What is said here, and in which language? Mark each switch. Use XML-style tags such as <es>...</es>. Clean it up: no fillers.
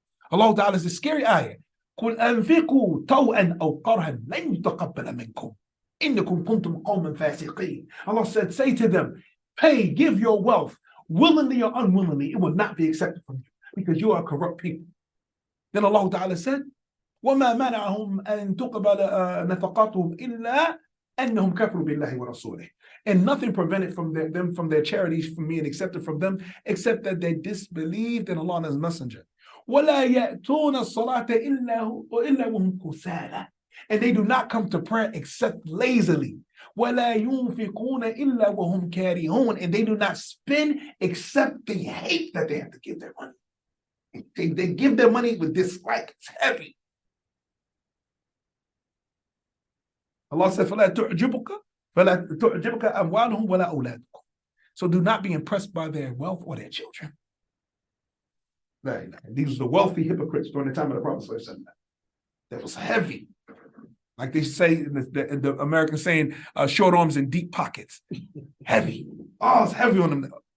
<en>Allah Ta'ala is a scary ayah.</en> <ar>قُلْ أَنْفِقُوا طَوْءًا أَوْ قَرْهًا لَنْ يُتَقَبَّلَ مِنْكُمْ إِنَّكُمْ كُنْتُمْ قَوْمًا فَاسِقِينَ.</ar> <en>Allah said, say to them, pay, give your wealth, willingly or unwillingly, it will not be accepted from you, because you are corrupt people. Then Allah Ta'ala said,</en> <ar>وَمَا مَنَعَهُمْ أَن تُقْبَلَ نَفَقَاتُهُمْ إِلَّا أَنَّهُمْ كَفَرُوا بِاللَّهِ وَرَسُولِهِ.</ar> <en>And nothing prevented them from their charities from being accepted from them, except that they disbelieved in Allah and His Messenger.</en> <ar>وَلَا يَأْتُونَ الصَّلَاةَ إِلَّا وَهُمْ كُسَالَى.</ar> <en>And they do not come to prayer except lazily.</en> <ar>وَلَا يُنْفِقُونَ إِلَّا وَهُمْ كَارِهُونَ.</ar> <en>And they do not spend except they hate that they have to give their money. They give their money with dislike. It's heavy. Allah said,</en> <ar>فَلَا تُعْجِبُكَ أَمْوَالُهُمْ وَلَا أَوْلَادُكُم.</ar> <en>So do not be impressed by their wealth or their children. These were the wealthy hypocrites during the time of the Prophet ﷺ. That was heavy. Like they say in the American saying, short arms and deep pockets. Heavy. Oh, it's heavy on them.</en>